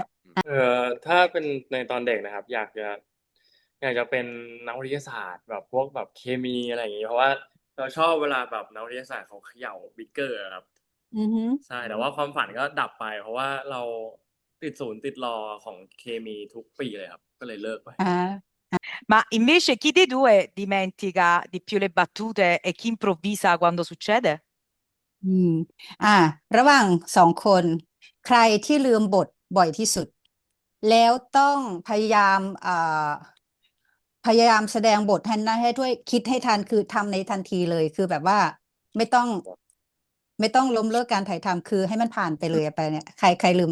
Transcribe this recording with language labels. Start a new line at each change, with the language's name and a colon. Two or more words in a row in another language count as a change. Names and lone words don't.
Thai: ถ้าเป็นในตอนเด็กนะครับ อยากจะเป็นนักวิทยาศาสตร์แบบพวกแบบเคมีอะไรอย่างงี้เพราะว่าเราชอบเวลาแบบนักวิทยาศาสตร์เขาเขย่าบิ๊กเกอร์ครับ อือฮึ ใช่แต่ว่าความฝันก็ดับไปเพราะว่าเราติดศูนย์ติดรอของเคมีทุกปีเลยครับก็เลยเลิกไป อ่า
Italian: Ma invece chi dei due dimentica di più le battute e chi improvvisa quando succede?
Thai: อืมอ่าระหว่างสองคนใครที่ลืมบทบ่อยที่สุดแล้วต้องพยายามแสดงบทให้ด้วยคิดให้ทันคือทำในทันทีเลยคือแบบว่าไม่ต้องไม่ต้องล้มเลิกการถ่ายทำคือให้มันผ่านไปเลยไปเนี่ยใครลืม